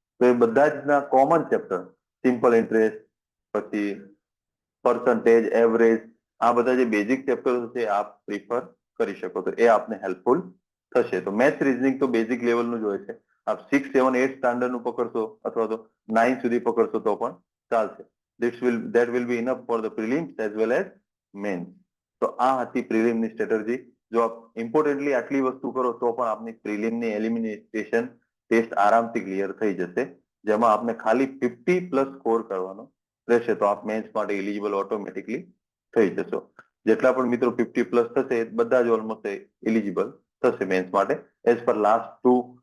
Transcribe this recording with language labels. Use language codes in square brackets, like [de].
[gu] તો એ બધા જ ના કોમન ચેપ્ટર, સિમ્પલ ઇન્ટરેસ્ટ, પછી પર્સન્ટેજ, એવરેજ, આ બધા જે બેઝિક ચેપ્ટરો છે આપ પ્રિફર કરી શકો. તો એ આપને હેલ્પફુલ થશે. તો મેથ્સ રીઝનિંગ તો બેઝિક લેવલનું જ હોય છે. આપ 6, 7, 8 સ્ટાન્ડર્ડ નું પકડશો અથવા તો 9 સુધી પકડશો તો પણ ચાલશે. [en] That will be enough for the prelims as well as mains. [gu] તો આ હતી પ્રિલિમની સ્ટ્રેટેજી. જો આપ ઇમ્પોર્ટન્ટલી આટલી વસ્તુ કરો તો પણ આપની પ્રિલિમની એલિમિનેશન ટેસ્ટ આરામથી ક્લિયર થઈ જશે, જેમાં આપને ખાલી 50+ સ્કોર કરવાનો રહેશે. તો આપ મેન્સ માટે એલિજિબલ ઓટોમેટિકલી થઈ જશો. જેટલા પણ મિત્રો 50+ થશે, બધા જ ઓલમોસ્ટ એલિજિબલ થશે મેન્સ માટે, [en] as per last [gu] 2